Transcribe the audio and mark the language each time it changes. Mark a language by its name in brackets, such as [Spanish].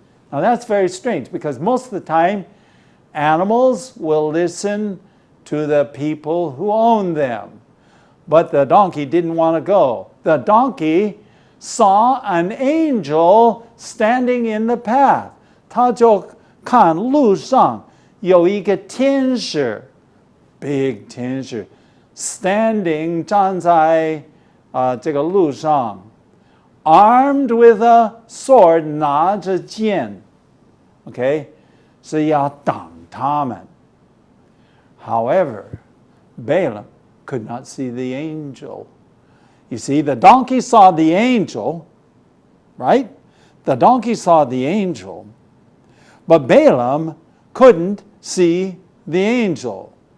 [English] Now that's very strange because most of the time animals will listen to the people who own them. But the donkey didn't want to go. The donkey saw an angel standing in the path. [Chinese] 他就看路上有一个天使 ，big 天使 standing 站在这个路上 ， [English] armed with a sword [Chinese] 拿着剑 ，OK 是要挡他们。 [English] However, Balaam could not see the angel. You see, the donkey saw the angel, right? The donkey saw the angel, but Balaam couldn't see the angel.